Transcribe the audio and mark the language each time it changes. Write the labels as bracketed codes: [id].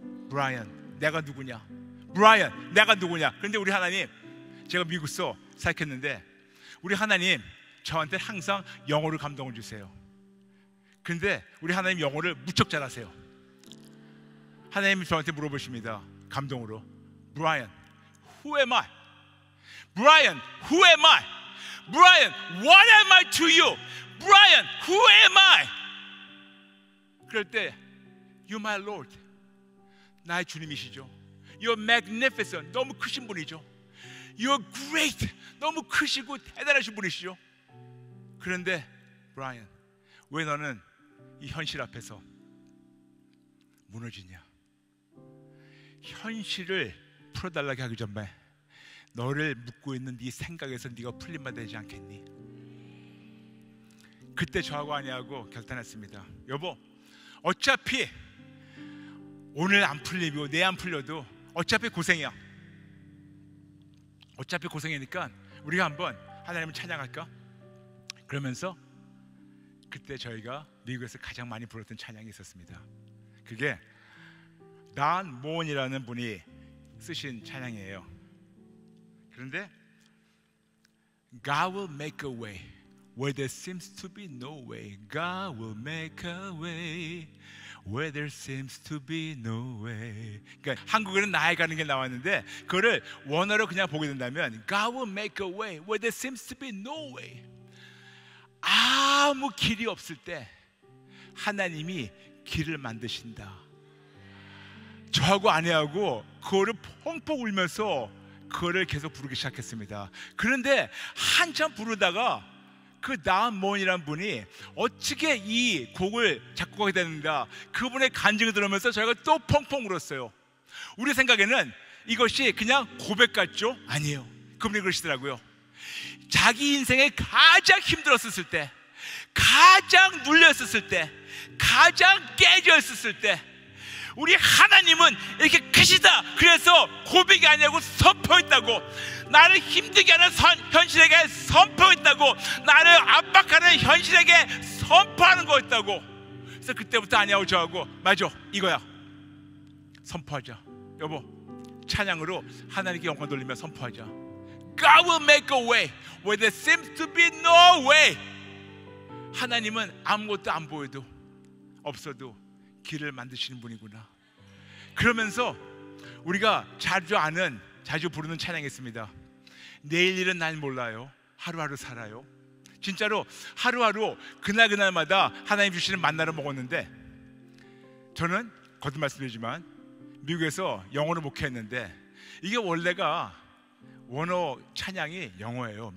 [ko] 브라이언, 내가 누구냐? 브라이언, 내가 누구냐? 그런데 우리 하나님, 제가 미국서 사역했는데 우리 하나님 저한테 항상 영어로 감동을 주세요. 근데 우리 하나님 영어를 무척 잘하세요. 하나님이 저한테 물어보십니다. 감동으로. [en] 브라이언, who am I? 브라이언, who am I? 브라이언, what am I to you? 브라이언, who am I? [ko] 그럴 때 [en] You my Lord, [ko] 나의 주님이시죠. [en] You're magnificent, [ko] 너무 크신 분이죠. [en] You're great, [ko] 너무 크시고 대단하신 분이시죠. 그런데 브라이언, 왜 너는 이 현실 앞에서 무너지냐? 현실을 풀어달라고 하기 전에 너를 묶고 있는 네 생각에서 네가 풀림만 되지 않겠니? 그때 저하고 아내하고 결단했습니다. 여보, 어차피 오늘 안 풀리고 내일 안 풀려도 어차피 고생이야. 어차피 고생이니까 우리가 한번 하나님을 찬양할까? 그러면서 그때 저희가 미국에서 가장 많이 불렀던 찬양이 있었습니다. 그게 단 모온이라는 분이 쓰신 찬양이에요. 그런데 [en] God will make a way where there seems to be no way. God will make a way where there seems to be no way. [ko] 그러니까 한국어는 나의 가는 길 나왔는데 그거를 원어로 그냥 보게 된다면 [en] God will make a way where there seems to be no way. [ko] 아무 길이 없을 때 하나님이 길을 만드신다. 저하고 아내하고 그거를 펑펑 울면서 그거를 계속 부르기 시작했습니다. 그런데 한참 부르다가 그 나은몬이라는 분이 어떻게 이 곡을 작곡하게 됐는가, 그분의 간증을 들으면서 저희가 또 펑펑 울었어요. 우리 생각에는 이것이 그냥 고백 같죠? 아니에요. 그분이 그러시더라고요. 자기 인생에 가장 힘들었을 때, 가장 눌렸을 때, 가장 깨져 있었을 때 우리 하나님은 이렇게 크시다. 그래서 고백이 아니고 선포했다고. 나를 힘들게 하는 현실에게 선포했다고. 나를 압박하는 현실에게 선포하는 거였다고. 그래서 그때부터 아니하고 저하고 맞아, 이거야. 선포하자. 여보, 찬양으로 하나님께 영광 돌리며 선포하자. [en] God will make a way where there seems to be no way. [ko] 하나님은 아무것도 안 보여도 없어도 길을 만드시는 분이구나. 그러면서 우리가 자주 부르는 찬양이 있습니다. 내일 일은 날 몰라요. 하루하루 살아요. 진짜로 하루하루 그날마다 하나님 주시는 만나를 먹었는데, 저는 거듭 말씀드리지만 미국에서 영어로 목회했는데 이게 원래가 원어 찬양이 영어예요.